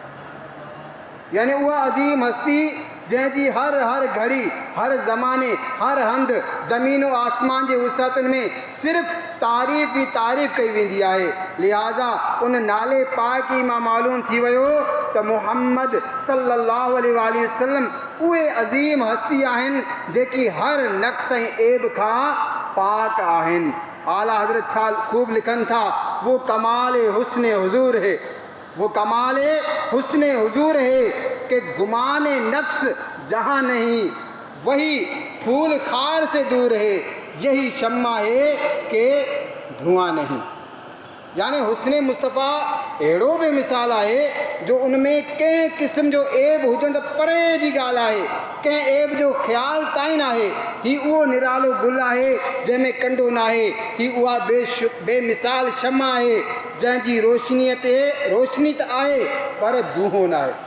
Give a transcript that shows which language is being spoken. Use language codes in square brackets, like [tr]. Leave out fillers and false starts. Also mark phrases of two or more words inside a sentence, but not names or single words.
[sd] यानी उहा अज़ीम हस्ती जंहिंजी हर घड़ी, हर ज़माने, हर हंधि ज़मीन और आसमान जे वुसअतुनि में सिर्फ़ु तारीफ़ ई तारीफ़ कई वेंदी आहे। लिहाज़ा उन नाले पाक ई मां मालूम थी वियो त मुहम्मद [ar] صلى الله عليه وسلم [sd] उहे अज़ीम हस्ती आहिनि जेकी हर नक़्स ऐं ऐब खां पाक आहिनि। आला हज़रत छा खूब लिखनि था, [ur] وہ کمال حسن حضور ہے، وہ کمال حسن حضور ہے کہ گمان نقص جہاں نہیں، وہی پھول خار سے دور ہے، یہی شمع ہے کہ دھواں نہیں. [sd] यानी हुस्न मुस्तफ़ा अहिड़ो बि मिसाल आहे जो उनमें कंहिं क़िस्म जो ऐब हुजण त परे जी ॻाल्हि आहे, कंहिं ऐब जो ख़्यालु ताईं न आहे। हीउ उहो निरालो गुल आहे जंहिंमें कंडो न आहे, हीउ उहा बेमिसाल शम्मा आहे जंहिंजी रोशनीअ ते रोशनी त आहे पर दूहो न आहे।